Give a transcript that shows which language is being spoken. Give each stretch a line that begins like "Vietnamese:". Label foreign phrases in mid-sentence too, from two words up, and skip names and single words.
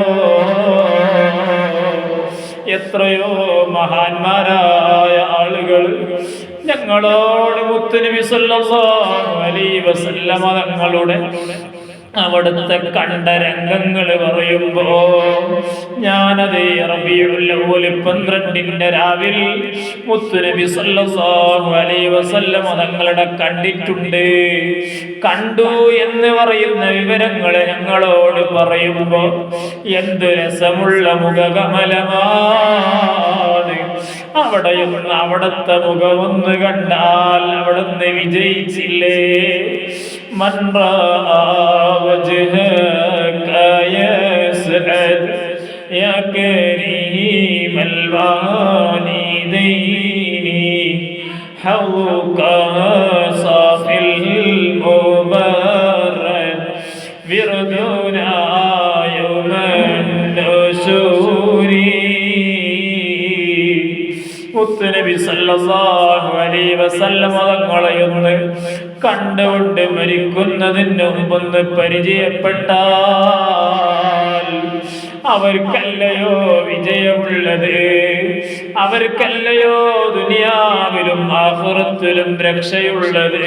Malayalam: എത്രയോ മഹാന്മാരായ ആളുകൾ ഞങ്ങളോട് മുത്തുനബി
Arabic: صلى الله عليه وسلم
Malayalam: തങ്ങളുടെ അവിടുത്തെ കണ്ട രംഗങ്ങൾ പറയുമ്പോ, ഞാനത് റബീഉൽ അവ്വൽ 12 രാവിൽ മുത്തുനബി
Arabic: صلى الله عليه وسلم
Malayalam: തങ്ങളുടെ കണ്ടിട്ടുണ്ട്. കണ്ടു എന്ന് പറയുന്ന വിവരങ്ങൾ ഞങ്ങളോട് പറയുമ്പോ എന്ത് രസമുള്ള മുഖകമലമാണ്. അവിടുത്തെ മുഖമൊന്ന് കണ്ടാൽ അവിടുന്ന് വിജയിച്ചില്ലേ.
Arabic: من رأى وجهك يسعد يا كريم الوالدين حوك صافي المبرد وردنا يوم النشور.
Malayalam: മുത്തുനബി
Arabic: صلى الله عليه وسلم
Malayalam: തങ്ങളെയൊന്ന് കണ്ടുകൊണ്ട് മരിക്കുന്നതിന് മുമ്പൊന്ന് പരിചയപ്പെട്ടാൽ അവർക്കല്ലയോ വിജയമുള്ളത്, അവർക്കല്ലയോ ദുനിയാവിലും ആഖിറത്തിലും രക്ഷയുള്ളത്.